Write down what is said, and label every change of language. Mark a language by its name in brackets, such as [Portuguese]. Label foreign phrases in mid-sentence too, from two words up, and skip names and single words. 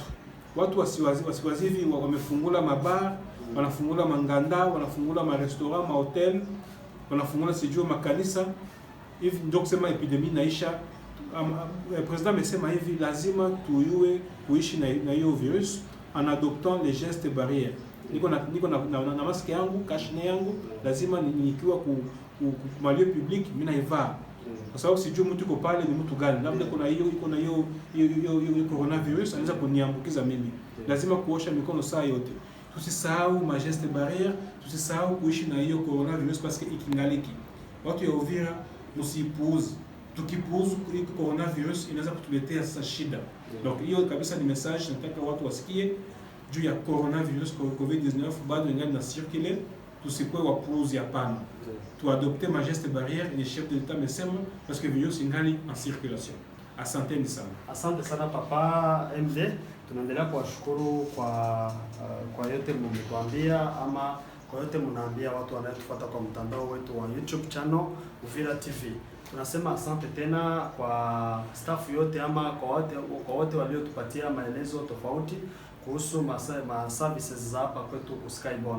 [Swahili] Watu wasiwazivi wamefungula mabar, wanafungula manganda, wanafungula marestaurant, mahotel, wanafungula sijui makanisa. Hivi ndio kusema epidemie naisha. President amesema hivi, lazima tuyue kuishi na hiyo virus [French] en adoptant les gestes barrières. [Swahili] Niko na maske yangu, kashne yangu, lazima nikiwa ku malio public mimi naivaa. Kwa sababu sijui mtu uko pale ni mtu gani. Labda kuna hiyo coronavirus anaweza kuniambukiza mimi. Lazima kuosha mikono saa yote. Tusisahau ma [French] gestes barrières, [Swahili] tusisahau kuishi na hiyo coronavirus [French] parce que [Swahili] ikingaliki. Watu ya Uvira msipuuze. Tukipuuza hii coronavirus inaweza kutuletea sasa shida. Donc hiyo kabisa ni message nataka watu wasikie juu ya coronavirus COVID-19 bado ingali na circule, tusikuwe wapuuzi hapana. Tuadopte ma [French] geste barrière, les chefs de l'État [Swahili] mesema [French] parce que [Swahili] virus ingali [French] en circulation. [Swahili] Asante sana. Asante sana Papa MD. Tunaendelea kuwashukuru kwa yote mmetuambia ama kwa yote mnaambia watu wanaotufuata kwa mtandao wetu wa YouTube channel Uvira TV. Tunasema asante tena kwa staff yote ama kwa wote waliotupatia maelezo tofauti kuhusu services za hapa kwetu ku Skyborn.